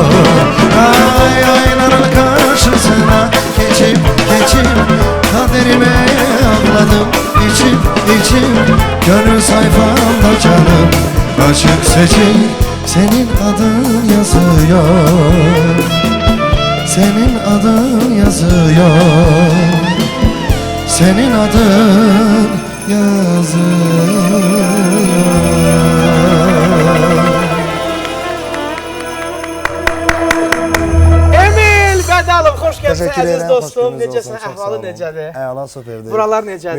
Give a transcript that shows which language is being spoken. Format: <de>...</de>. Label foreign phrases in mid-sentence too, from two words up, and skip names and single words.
<tr>Ay aynaların karşısına geçip geçip, kaderime ağladım içim içim, gönül sayfamda canım açık seçip, senin adın yazıyor. Senin adın yazıyor. Senin adın</tr> <az>Emil Bədalov, xoş gəlsin Təşəkkür əziz edirəm, dostum. xoş Necəsən, gördük, çox sağ əhvalı olun. necədir? Əla, superdir. Buralar necədir?</az>